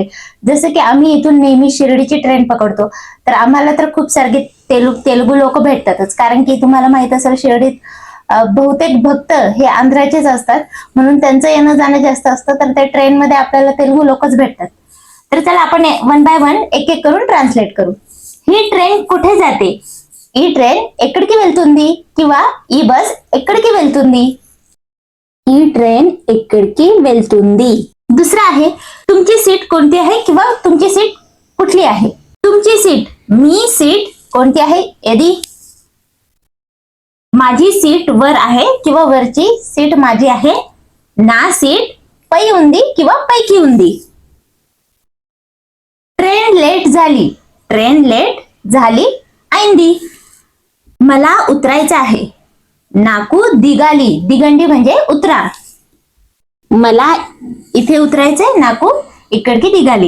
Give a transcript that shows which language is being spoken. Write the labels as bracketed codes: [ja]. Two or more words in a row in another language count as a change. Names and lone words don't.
[mr] जसं की आम्ही इथून नेहमी शिर्डीची ट्रेन पकडतो, तर आम्हाला तर खूप सारे तेलुगू लोक भेटतातच, कारण की तुम्हाला माहित असेल शिर्डीत बहुतेक भक्त हे आंध्राचेच असतात, म्हणून त्यांचं येणं जाणं जास्त असतं. तर त्या ट्रेनमध्ये आपल्याला तेलुगू लोकच भेटतात. तर चला आपण वन बाय वन एक एक करून ट्रान्सलेट करू. ही ट्रेन कुठे जाते? [te] ఈ ట్రైన్ ఎక్కడికి వెళ్తుంది किंवा ఈ బస్ ఎక్కడికి వెళ్తుంది? ఈ ట్రైన్ ఎక్కడికి వెళ్తుంది. [mr] दुसरा आहे तुमची सीट कोणती आहे किंवा तुमची सीट कुठली आहे? तुमची सीट, मी सीट कोणती आहे? यदि माझी सीट वर आहे किंवा वरची सीट माझी आहे. [te] నా सीट పై ఉంది किंवा పైకి ఉంది. [mr] ट्रेन लेट झाली, ट्रेन लेट झाली ऐंदी. मला उतरायचं आहे. [te] నాకు దిగాలి, దిగండి [mr] म्हणजे उतरा. मला इथे उतरायचंय, [te] నాకు ఇక్కడికి దిగాలి.